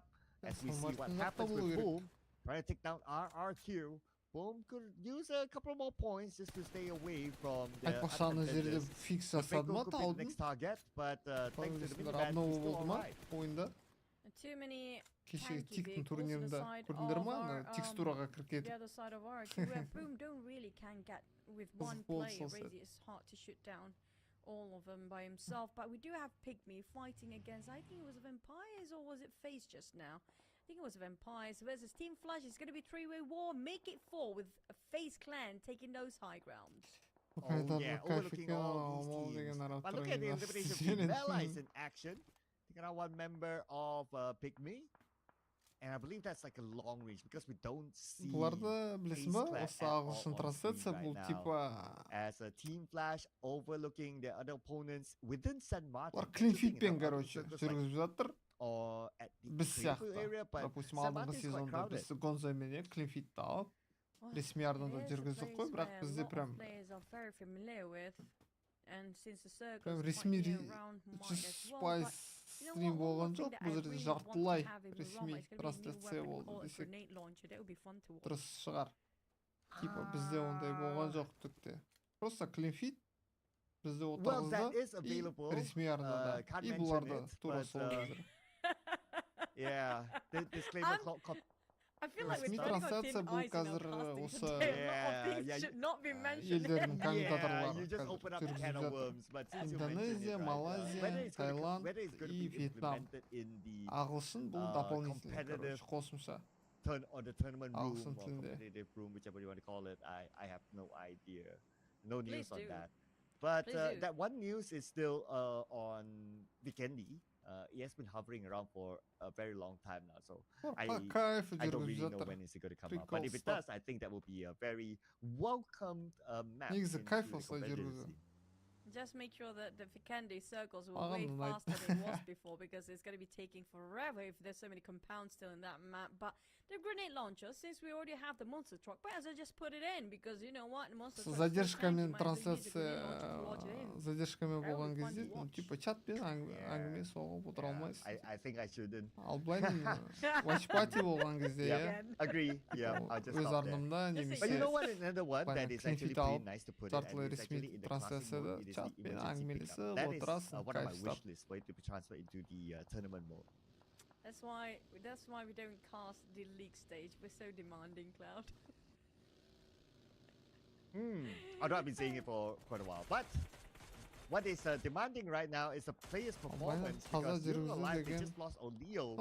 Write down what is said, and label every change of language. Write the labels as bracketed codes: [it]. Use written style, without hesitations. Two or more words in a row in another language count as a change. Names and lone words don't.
[en] As we see what happens with Boom, trying to take down RRQ. Boom could use a couple more points just to stay away from the next target. But thanks to the minivan, he's still alright. too many [kk] Кеше [en] tanky [kk] Тиктің [en] vehicles on the [kk] турнирінде [en] side [kk] көрдіңдер [en] of [kk] ма? [en] our, [kk] Текстураға кіріп [en] the [kk] кетіп. [en] other side of our queue, where Boom don't really can get with one Bold player. sausage. Really, it's hard to shoot down all of them by himself. But we do have Pygmy fighting against, I think it was Vampires or was it FaZe just now? I think it was Vampires versus Team Flash. It's going to be 3-way war. Make it 4 with a FaZe clan taking those high grounds. Oh yeah, overlooking all these teams. But look at the elimination of Bella is in action. Taking out one member of Pygmy. And I believe that's like a long range because we don't see [kk] Бұларды білесің ба? Осы ағылшын трансляция бұл типа [en] as a Team Flash overlooking the other opponents within San Martin. [kk] Бұлар клинфитпен, короче, жүргізіп жатыр. Біз сияқты. Допустим, алдыңғы сезонда біз Гонзамен клинфитті алып, ресми арнада жүргіздік қой, бірақ бізде прям ресми 100% стрим болған жоқ, бұл жерде жартылай ресми трансляция болды десек дұрыс шығар. Типа бізде ондай болған жоқ түкте. Просто клинфит бізде отырғызды и ресми арнада. И бұларда тура сол қазір. [en] Yeah, disclaimer I feel like we're [kk] ресми [en] turning on [kk] трансляция [en] thin [kk] бұл [en] ice in [kk] қазір [en] our [kk] осы [en] casting today. A lot of things should not be mentioned. [kk] елдердің [en] Yeah, [kk] комментаторлары [en] you just open up a can of worms, but since you mentioned [kk] Индонезия, [en] it, [kk] Малайзия, Таиланд и Вьетнам. Ағылшын бұл дополнительный, қосымша. [en] Or the tournament room [kk] Ағылшын [en] or [kk] тілінде. [en] competitive room, whichever you want to call it. I have no idea. No news Please on do. that. But Please do. that one news is still on Vikendi. It has been hovering around for a very long time now, so I don't really know when it's going to come out. But if it does, I think that will be a very welcomed map. [kk] Негізі кайф осылай жүргізу. [en] Just make sure that the Vikendi circles will way faster than it was before, because it's going to be taking forever if there's so many compounds still in that map. But the grenade launcher, since we already have the monster truck, might as well just put it in, because you know what, monster truck. [kk] Задержкамен трансляция, задержкамен болған кезде, [ru] ну типа [kk] чатпен әңгіме соғып отыра алмайсың. [en] I think I shouldn't. [kk] Ал былаймен watchпати болған кезде, я. [en] Agree. Yeah, I'll just [kk] Өз [en] stop there. [kk] арнымда немесе. [en] But you know what? Another one that is actually pretty nice to put in, [kk] жартылай [en] and it's actually [kk] ресми [en] in the classic mode. [kk] трансляцияда чатпен әңгімелесіп [en] That is [kk] отырасың, [en] one of my [kk] кайф [en] wish [kk] ұстап. [en] lists for it to be transferred into the tournament mode. That's why we don't cast the league stage. We're so demanding, Cloud. Although I've been saying it for quite a while, but what is demanding right now is the player's performance, because You're Alive, they just lost O'Leal,